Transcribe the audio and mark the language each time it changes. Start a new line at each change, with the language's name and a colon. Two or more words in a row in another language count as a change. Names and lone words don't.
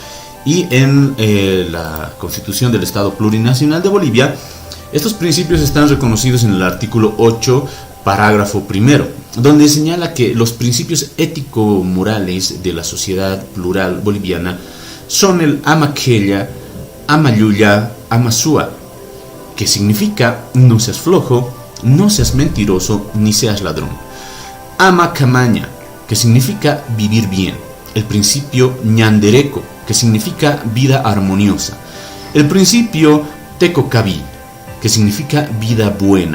Spanish: Y en la Constitución del Estado Plurinacional de Bolivia Estos principios están reconocidos en el artículo 8, parágrafo primero, donde señala que los principios ético-morales de la sociedad plural boliviana son el
Quechua: amaquella, amayuya, amasúa,
Spanish: que significa no seas flojo, no seas mentiroso, ni seas ladrón. Amacamaña, que significa vivir bien. El principio ñandereco, que significa vida armoniosa. El principio tecocaví, que significa vida buena.